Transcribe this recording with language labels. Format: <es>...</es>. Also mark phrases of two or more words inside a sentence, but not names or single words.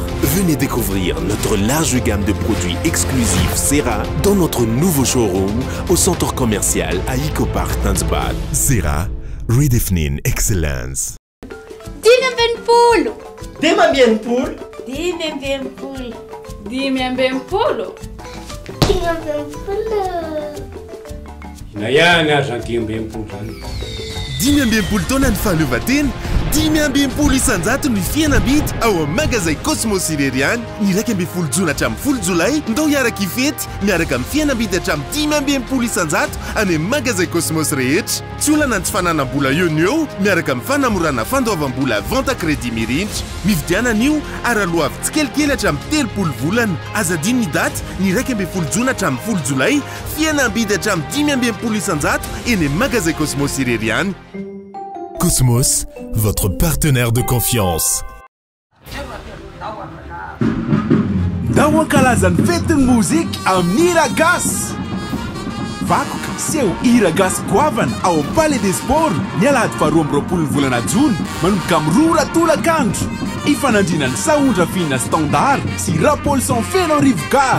<fr>Venez découvrir notre large gamme de produits exclusifs Serra dans notre nouveau showroom au centre commercial à Ecopark Tanzbat.</fr> <en>Serra, redefining excellence.</en> <mg>Nayana argentine bempolo zany. 10 taona ny fahaleovan-tena, 10 isanjato ny fihenam-bidy ao amin'ny magazay Cosmos Ireriany. Ny 12 jona hatramin'ny 10 jolay ndao hiaraka ifety miaraka amin'ny fihenam-bidy hatramin'ny 10 isanjato any amin'ny magazay Cosmos rehetra. Tsy olana ny tsy fananam-bola eo ny eo miaraka amin'ny fanamorana fandoavam-bola</mg> <fr>vente crédit</fr> <mg>mirindra. Mividiana an'io ary aloha avy tsikelikely hatramin'ny 30 volana. Azadino ny daty ny 12 jona hatramin'ny 10 jolay fihenam-bidy hatramin'ny 10 isanjato eny amin'ny magazay Cosmos Ireriany.</mg> <fr>Cosmos, votre partenaire de confiance.</fr> <mg>Ndao ankalazany fetin'ny mozika amin'ny Iragasy. Vakoka seho Iragasy goavana ao amin'ny Palais des Sports ny alahady 12 volana jona manomboka amin'ny 2 ratolakandro. Ifanandrinan'ny Saondra Fina Standard sy Rapolson Feno Rivgar.</mg>